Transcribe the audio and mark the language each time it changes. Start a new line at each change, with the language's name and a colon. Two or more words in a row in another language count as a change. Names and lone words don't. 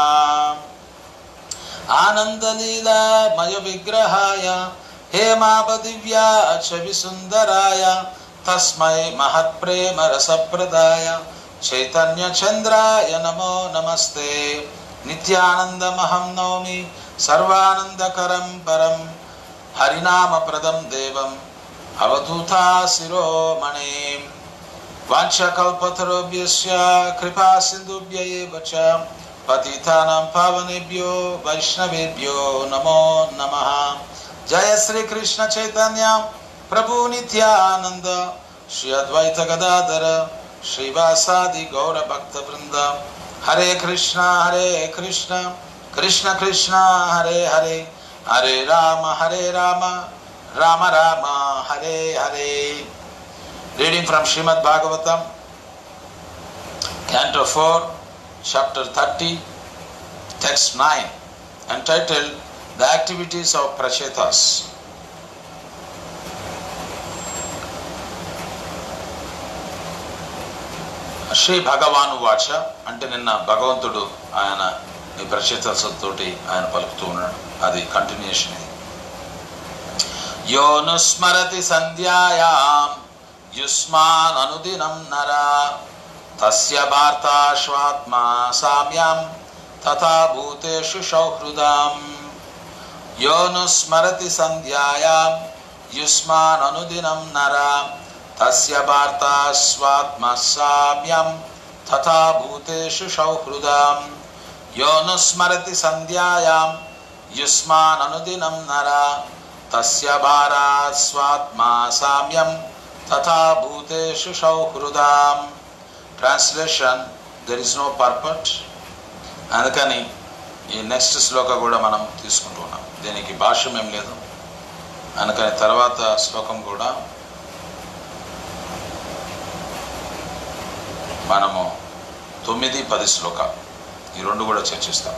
Sanskrit: ఆనందలీలామయ విగ్రహాయ హేమాపదివ్యా ఛవి సుందరాయ తస్మై మహత్ప్రేమ రసప్రదాయ చైతన్య చంద్రాయ నమో నమస్తే. నిత్యానందమహం నౌమి సర్వానందకరం పరం హరినామప్రదం దేవం అవధూతా శిరోమణిం. వాంఛకల్పతరుభ్యశ్చ కృపా సింధుభ్య ఏవ చ పతితానాం పావనేభ్యో వైష్ణవేభ్యో నమో నమః. జయ శ్రీ కృష్ణ చైతన్య ప్రభు నిత్యానంద శ్రీ అద్వైత గదాధర శ్రీవాసాది గౌర భక్త బృంద. హరే కృష్ణ కృష్ణ కృష్ణ హరే హరే, హరే రామ రామ రామ హరే హరే.
English: Reading from Srimad Bhagavatam, Canto 4, Chapter 30, Text 9, entitled The Activities of Prachetas.
Sanskrit: శ్రీ భగవాను వాచ
Telugu: అంటే నిన్న భగవంతుడు ఆయన ఈ ప్రచేతలతోటి ఆయన పలుకుతూ ఉన్నాడు, అది కంటిన్యూషన్.
Sanskrit: ఇది యోనుస్మరతి సంధ్యాయాం युष्मान् अनुदिनं नरा तस्य वार्ताश्वात्मा साम्यं तथा भूतेषु सौहृदम् यो नुस्मरति सन्ध्यायां युष्मान् अनुदिनं नरा तस्य वार्तास्वात्मा साम्यं तथा भूतेषु सौहृदम् यो नुस्मरति सन्ध्यायां युष्मान् अनुदिनं नरा तस्य वार्तास्वात्मा साम्यं तथा भूतेषु सौहृदम्.
English: Translation: there is no purport.
Telugu: అందుకని ఈ నెక్స్ట్ శ్లోక కూడా మనం తీసుకుంటున్నాం. దీనికి భాష్యం ఏం లేదు. అందుకని తర్వాత శ్లోకం కూడా మనము 9-10 శ్లోక ఈ రెండు కూడా చర్చిస్తాం.